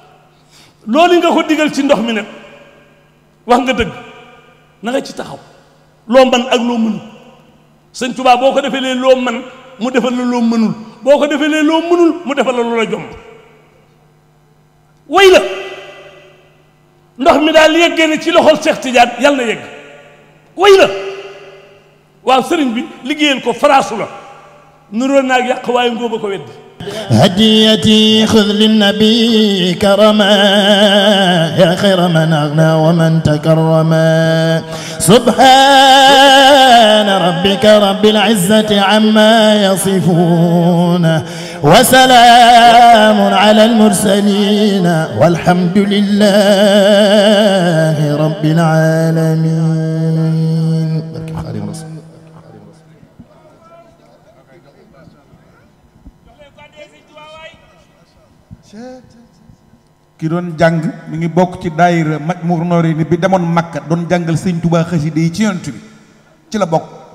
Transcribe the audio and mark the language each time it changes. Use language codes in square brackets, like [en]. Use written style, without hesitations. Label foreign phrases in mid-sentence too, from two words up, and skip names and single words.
[wo] loolu nga ko digal ci ndox mi nag wax nga dëgg na nga ci taxaw loo man ak loo mënul sëñ Tuubaa boo ko defee lee loo man mu defal la loo mënul boo ko defee lee loo mënul mu defal la loola jomb way la ndox mi daal yeggee ne ci loxol Cheikh Tidiane yàlla na yegg way la waaw sëriñ bi liggéeyal ko faraasu la nuróo naag yàq waaye ngóoba ko weddi [ar] هديتي خذ للنبي كرما يا خير من أغنى ومن تكرما سبحان ربك رب العزة عما يصفون وسلام على المرسلين والحمد لله رب العالمين. [wo] ki doon jàng mi ngi bokk ci daayira Majmahun Nurayni bi demoon Makka doon jàngal sëñ Tuubaa xasida yi ci yonent bi ci la bokk.